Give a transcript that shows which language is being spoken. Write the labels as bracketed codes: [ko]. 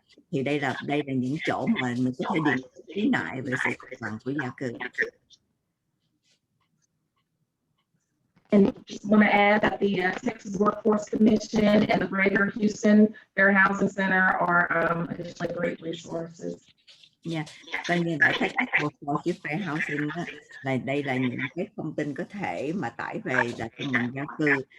[vi] Thì đây là những chỗ mà mình có thể điền khiếu nại về sự công bằng của gia cư. [en] And just want to add that the Texas Workforce Commission and the Greater Houston Fair Housing Center are additionally great resources. Yeah. [vi] Coi như tại Texas Workforce Fair Housing là đây là những cái thông tin có thể mà tải về là công bằng gia cư.